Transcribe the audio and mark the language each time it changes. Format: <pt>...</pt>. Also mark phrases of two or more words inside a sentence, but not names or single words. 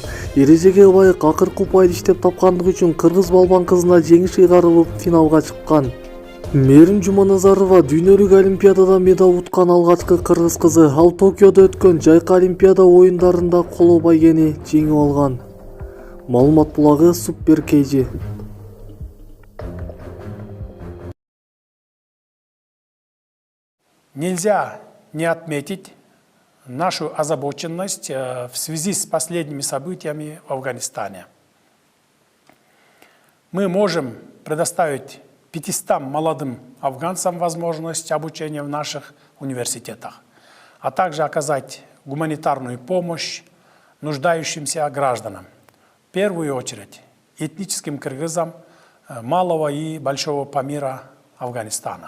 <ky>Эрежеге ылайык акыркы упайды иштеп тапкандыгы үчүн кыргыз балбан кызына жеңиш ыйгарылып финалга чыккан. Мерим Жуманазарова дүйнөлүк олимпиадада медаль уткан алгачкы кыргыз кызы. Ал Токиодо өткөн жайкы олимпиада оюндарында коло байгени жеңип алган. Маалымат булагы Супер KG.</ky> <ru>Нельзя не отметить нашу озабоченность в связи с последними событиями в Афганистане. Мы можем предоставить 500 молодым афганцам возможность обучения в наших университетах, а также оказать гуманитарную помощь нуждающимся гражданам, в первую очередь этническим кыргызам малого и большого Памира Афганистана.</ru>